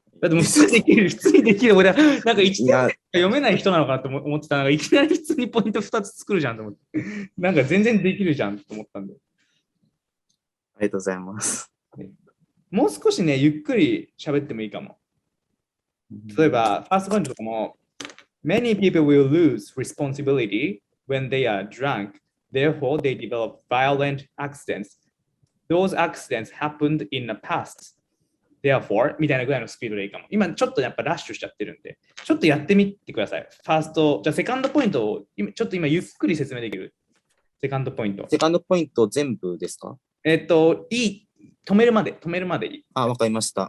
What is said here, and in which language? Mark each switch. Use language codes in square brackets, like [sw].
[ja] だってもう普通にできる。俺はなんか1点読めない人なのかなと思ってたのが、いきなり普通にポイント2つ作るじゃんと思って。なんか全然できるじゃんと思ったんで。ありがとうございます。もう少しね、ゆっくり喋ってもいいかも。例えば、ファーストポイントとかも、 [en] Many people will lose responsibility when they are drunk. Therefore, they develop violent accidents. Those accidents happened in the past. Therefore, [ja] みたいなぐらいのスピードでいいかも。今ちょっとやっぱラッシュしちゃってるんで、ちょっとやってみてください。ファースト、じゃあセカンドポイントをちょっと今ゆっくり説明できる。セカンドポイント。セカンドポイント全部ですか？止めるまでいい。わかりました。